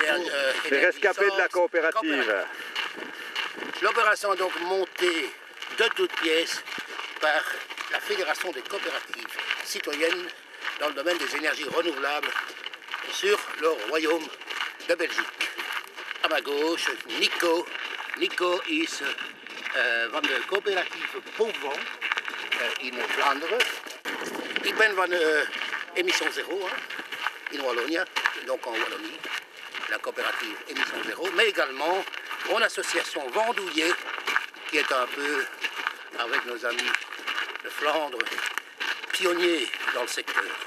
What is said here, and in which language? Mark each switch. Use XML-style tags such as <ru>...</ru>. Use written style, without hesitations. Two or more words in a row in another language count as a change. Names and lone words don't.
<fr>Les rescapés de la coopérative. L'opération est donc montée de toutes pièces par la Fédération des coopératives citoyennes dans le domaine des énergies renouvelables sur le royaume de Belgique. À ma gauche, Nico.</fr> <nl>Nico is van de coöperatieve Bovant in Vlaanderen. Ik ben van</nl> <fr>Émission Zéro in Wallonie, donc en Wallonie, la coopérative Émission Zéro, mais également mon association Vendouillet, qui est un peu, avec nos amis de Flandre, pionniers dans le secteur.</fr>